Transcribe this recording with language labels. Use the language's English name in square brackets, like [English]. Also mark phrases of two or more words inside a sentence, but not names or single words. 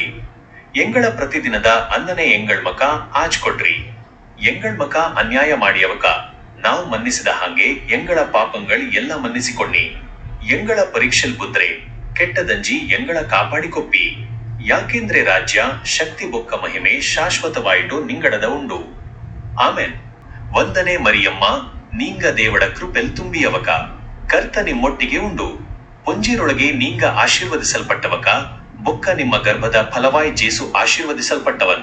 [Kodava] ಎಂಗಳ ಪ್ರತಿದಿನದ ಅನ್ನನೆ ಎಂಗಳ್ ಮಕ ಆಜ್ ಕೊಡ್ರಿ, ಎಂಗಳ್ ಮಕ ಅನ್ಯಾಯ ಮಾಡಿಯವಕ ನಾವು ಮನ್ನಿಸಿದ ಹಾಗೆ ಎಂಗಳ ಪಾಪಂಗಳ್ ಎಲ್ಲ ಮನ್ನಿಸಿಕೊಣ್ಣಿ, ಎಂಗಳ ಪರೀಕ್ಷೆಲ್ ಬುದ್ರೆ ಕೆಟ್ಟದಂಜಿ ಎಂಗಳ ಕಾಪಾಡಿಕೊಪ್ಪಿ, ಯಾಕೆಂದ್ರೆ ರಾಜ್ಯ ಶಕ್ತಿ ಬೊಕ್ಕ ಮಹಿಮೆ ಶಾಶ್ವತವಾಯಿತು ನಿಂಗಡದ ಉಂಡು. ಆಮೇನ್. ವಂದನೆ ಮರಿಯಮ್ಮ ನೀಂಗ ದೇವಡ ಕೃಪೆಲ್ ತುಂಬಿಯವಕ, ಕರ್ತ ನಿಮ್ಮೊಟ್ಟಿಗೆ ಉಂಡು, ಪೊಂಜಿರೊಳಗೆ ನೀಂಗ ಆಶೀರ್ವದಿಸಲ್ಪಟ್ಟವಕ, ಬೊಕ್ಕ ನಿಮ್ಮ ಗರ್ಭದ ಫಲವಾಯಿ ಜೇಸು ಆಶೀರ್ವದಿಸಲ್ಪಟ್ಟವನ್.